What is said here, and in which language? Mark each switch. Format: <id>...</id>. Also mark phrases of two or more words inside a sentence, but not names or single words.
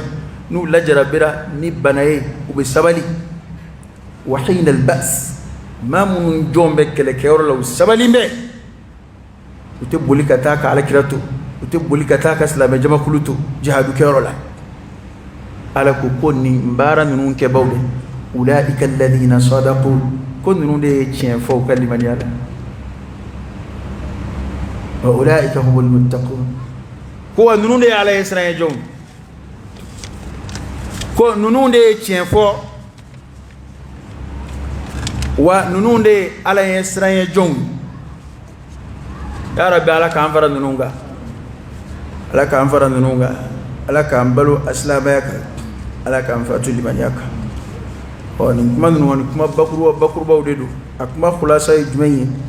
<bm>n'u lajarabira ni bana ye u bɛ sabali</bm> <ar>وحين البأس</ar> <bm>maa minnu jɔn bɛ kɛlɛkɛyɔrɔ la u sabali bɛ u tɛ boli ka taa ka Alakira to u tɛ boli ka taa ka silamɛ jamakulu to jihadu kɛyɔrɔ la Ala ko nin baara ninnu kɛbaaw de</bm> <ar>أولئك الذين صدقوا</ar> <bm>ko ninnu de ye tiɲɛ fɔ u ka limaniya la</bm> <ar>وأولئك هم المتقون</ar> <bm>ko wa ninnu de ye Ala ye siran ye jɔnw ko ninnu de ye tiɲɛ fɔ wa ninnu de ye Ala ye siran ye jɔnw</bm> <ar>يا رب</ar> <bm>Ala k'an fara ninnu kan Ala k'an fara ninnu kan Ala k'an balo asilamaya kan Ala k'an fatu limaniya kan nin kuma ninnu ni kuma bakurubaw de don a kuma khulasa ye jumɛn ye</bm>